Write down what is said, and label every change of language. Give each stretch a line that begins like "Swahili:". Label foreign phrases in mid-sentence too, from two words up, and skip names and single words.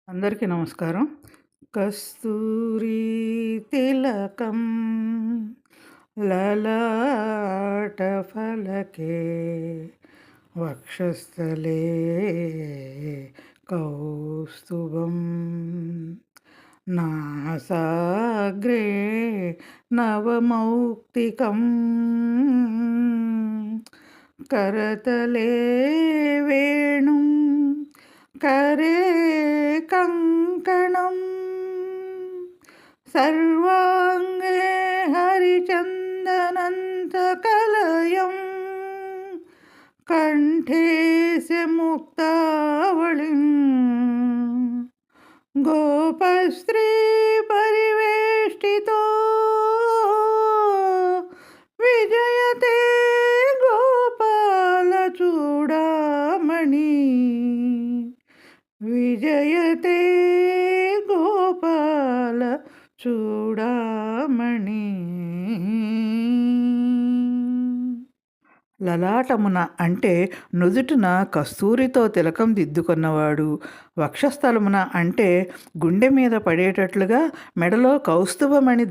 Telugu: అందరికీ నమస్కారం.
Sanskrit: కస్తూరి తిలకం లలాట ఫలకే వక్షస్థలే కౌస్తుభం నాసాగ్రే నవమౌక్తికం करतले वेणुं करे कङ्कणं सर्वाङ्गे हरिचन्दनन्तकलयं कण्ठे च मुक्तावलिं गोपस्त्री परिवेष्टितो विजयते చూడామణి విజయతే గోపాల చూడామణి.
Telugu: లలాటమున అంటే నుదుటిన కస్తూరితో తిలకం దిద్దుకున్నవాడు, వక్షస్థలమున అంటే గుండె మీద పడేటట్లుగా మెడలో కౌస్తుభమణి